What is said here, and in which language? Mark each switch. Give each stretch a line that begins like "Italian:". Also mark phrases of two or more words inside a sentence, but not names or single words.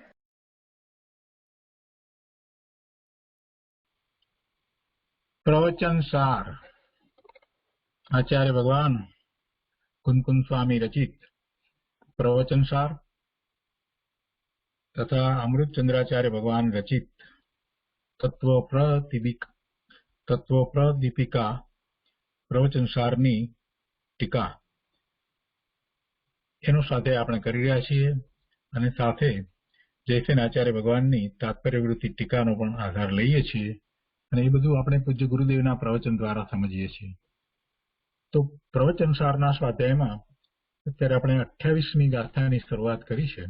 Gujarati: પ્રવચન સાર આચાર્ય ભગવાન કુંકુમ સ્વામી રચિત પ્રવચન સાર તથા અમૃત ચંદ્રાચાર્ય ભગવાન રચિત તત્વપ્રદીપિકા પ્રવચન સારની ટીકા એનું સાથે આપણે કરી રહ્યા છીએ અને સાથે જયસેન આચાર્ય ભગવાનની તાત્પર્યવૃત્તિ ટીકાનો પણ આધાર લઈએ છીએ અને એ બધું આપણે પૂજ્ય ગુરુદેવના પ્રવચન દ્વારા સમજીએ છીએ. તો પ્રવચન સારના સ્વાધ્યાયમાં અત્યારે આપણે 28મી ગાથાની શરૂઆત કરી છે.